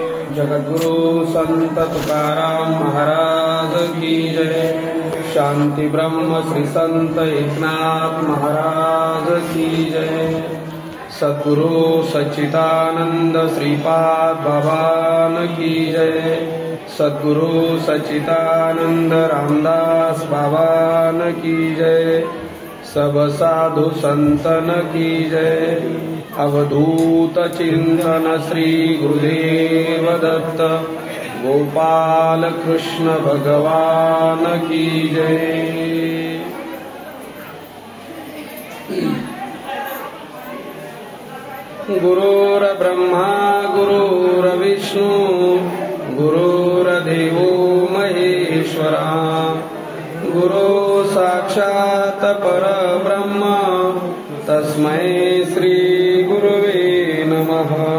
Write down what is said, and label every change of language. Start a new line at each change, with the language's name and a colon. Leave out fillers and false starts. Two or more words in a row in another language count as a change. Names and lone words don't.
Hindi: जगद्गुरु संत तुकाराम महाराज की जय। शांति ब्रह्म श्री संत एकनाथ महाराज की जय। सद्गुरु सच्चिदानंद श्रीपाद भगवान की जय। सद्गुरु सच्चिदानंद रामदास भगवान की जय। सब साधु संतन की जय। अवधूत चिंतन श्री गुरुदेव दत्त गोपाल कृष्ण भगवान की जय।
Sanskrit: गुरुर ब्रह्मा गुरुर्विष्णु गुरुर्देवो महेश्वरा गुरु साक्षात् परब्रह्म तस्मै श्री गुरुवे नमः।